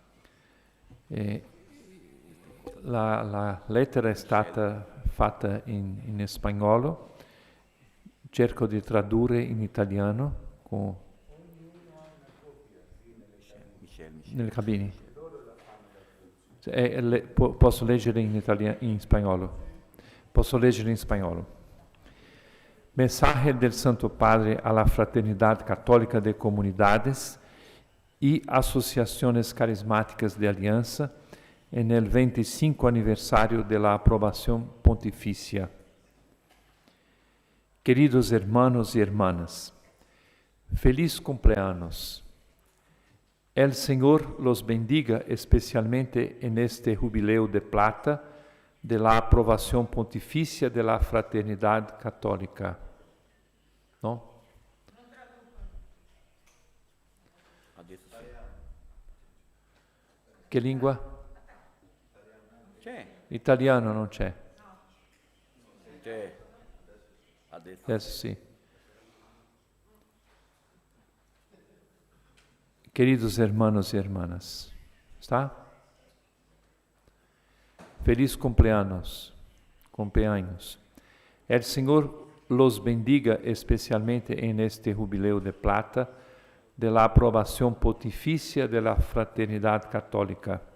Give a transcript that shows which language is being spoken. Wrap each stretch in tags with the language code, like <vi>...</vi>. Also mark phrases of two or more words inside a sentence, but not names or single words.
<it>La lettera è stata fatta in spagnolo, cerco di tradurre in italiano con nelle cabine. Posso leggere in spagnolo. Posso leggere in spagnolo.</it> <es>Mensaje del Santo Padre a la Fraternidad Católica de Comunidades y Asociaciones Carismáticas de Alianza en el 25 aniversario de la aprobación pontificia. Queridos hermanos y hermanas, feliz cumpleaños. El Señor los bendiga especialmente en este jubileo de plata de la aprobación pontificia de la Fraternidad Católica. ¿No?</es> <it>Che lingua? C'è. Italiano non c'è. C'è. Adesso. Adesso sì.</it> <es>Queridos hermanos y hermanas, ¿está? Feliz cumpleaños. El Señor los bendiga especialmente en este jubileo de plata de la aprobación pontificia de la Fraternidad Católica.</es>